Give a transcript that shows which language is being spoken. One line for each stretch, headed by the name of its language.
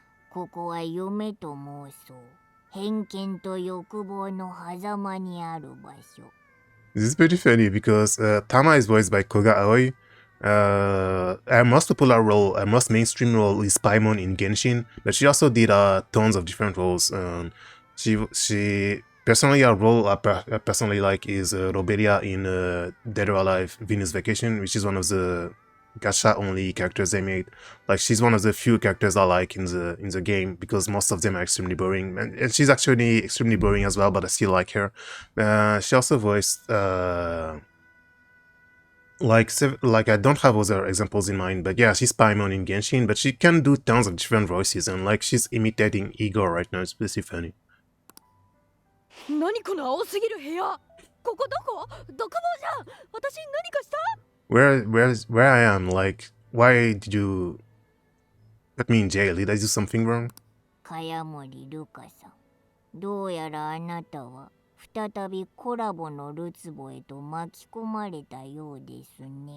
Japanese: ここは夢と妄想、偏見と欲望の狭間にある場所。
English: This is pretty funny because Tama is voiced by Koga Aoi. Her most popular role, her most mainstream role is Paimon in Genshin, but she also did tons of different roles. She personally, her role I personally like is Robelia in Dead or Alive Venus Vacation, which is one of the gacha only characters they made. Like, she's one of the few characters I like in the game because most of them are extremely boring, and she's actually extremely boring as well, but I still like her. She also voiced like I don't have other examples in mind, but yeah, she's Paimon in Genshin, but she can do tons of different voices, and like she's imitating Igor right now. It's pretty funny.
Japanese: 何この青すぎる部屋。ここどこ？独房じゃん。私何かした？
English: Where I am, like, why did you put me in jail? Did I do something wrong?
Japanese: 茅森ルカさん、どうやらあなたは再びコラボのるつぼへと巻き込まれたようですね。